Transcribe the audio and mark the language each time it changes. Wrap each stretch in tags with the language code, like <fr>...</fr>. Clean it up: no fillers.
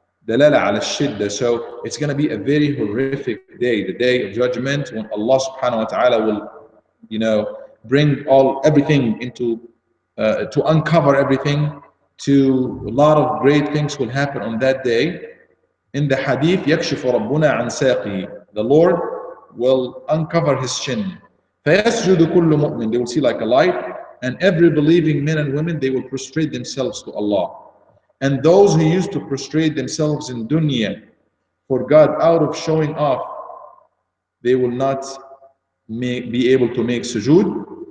<en>Dalala ala shidda. So it's going to be a very horrific day, the day of judgment, when Allah subhanahu wa ta'ala will, bring everything into to uncover everything. To a lot of great things will happen on that day. In the hadith,</en> <ar>يَكْشِفُ رَبُّنَا عَنْ سَاقِهِ.</ar> <en>The Lord will uncover His chin.</en> <ar>فَيَسْجُدُ كُلُّ مُؤْمِنٍ.</ar> <en>They will see like a light, and every believing men and women, they will prostrate themselves to Allah. And those who used to prostrate themselves in dunya for God out of showing off, they will not be able to make sujood.</en>